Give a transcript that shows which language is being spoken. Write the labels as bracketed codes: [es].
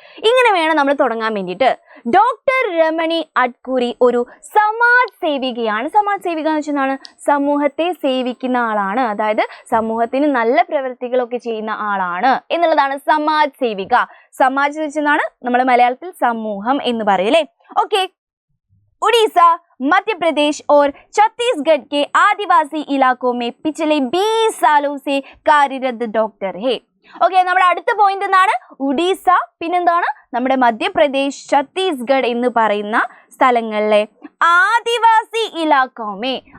[ml] ഇങ്ങനെ വേണം നമ്മൾ തുടങ്ങാൻ വേണ്ടിയിട്ട്. ഡോക്ടർ രമണി അഡ്കുരി ഒരു സമാജ് സേവികയാണ്. സമാജ് സേവിക എന്ന് വെച്ചാൽ സമൂഹത്തെ സേവിക്കുന്ന ആളാണ്. അതായത് സമൂഹത്തിന് നല്ല പ്രവൃത്തികളൊക്കെ ചെയ്യുന്ന ആളാണ് എന്നുള്ളതാണ് സമാജ് സേവിക. സമാജ് എന്ന് വെച്ചാൽ നമ്മൾ മലയാളത്തിൽ സമൂഹം എന്ന് പറയും അല്ലേ. [hi] ഓക്കെ, उड़ीसा, मध्य प्रदेश और छत्तीसगढ़ के आदिवासी इलाकों में पिछले 20 सालों से कार्यरत डॉक्टर है. [ml] ഓക്കെ, നമ്മുടെ അടുത്ത പോയിന്റ് എന്താണ്? ഒഡീസ, പിന്നെന്താണ്? നമ്മുടെ മധ്യപ്രദേശ്, ഛത്തീസ്ഗഡ് എന്ന് പറയുന്ന സ്ഥലങ്ങളിലെ [hi] ആദിവാസി ഇലാക്കോമേ.